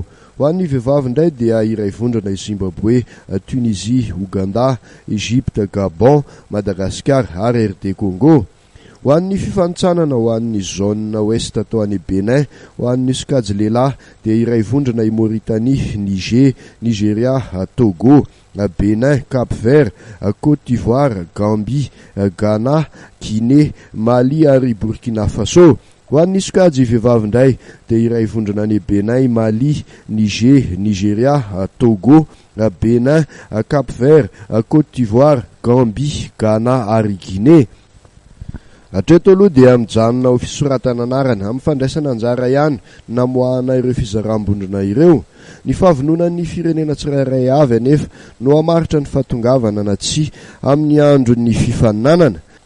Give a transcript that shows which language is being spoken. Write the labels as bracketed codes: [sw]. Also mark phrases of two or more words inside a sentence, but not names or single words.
[mg] Ho an'ny vehivavy indray dia iray vondrana Zimbabwe, Tunisie, Ouganda, Egypte, Gabon, Madagasikara ary RD Congo. Ho an'ny fifanitsanana ho an'ny zona ouest atao an'ny Benin, ho an'ny skajy lehilahy dia iray vondrana i Mauritanie, Niger, Nigeria, Togo, Benin, Cap-Vert, Côte d'Ivoire, Gambie, Ghana, Guinée, Mali ary Burkina Faso. Ho an'ny skajy vehivavy indray dia iray vondrana ny Benin, Mali, Niger, Nigeria, Togo, Benin, Cap-Vert, Côte d'Ivoire, Gambie, Ghana ary Guinée. Hatreto aloha dia mijanona ho fisoratana anarana amin'ny fandraisana anjara ihany namoahana ireo fizarambondrona ireo. Ny fahavononan'ny firenena tsirairay avy anefa no hamaritra ny fahatongavana na tsy amin'ny andron'ny fifaninanana.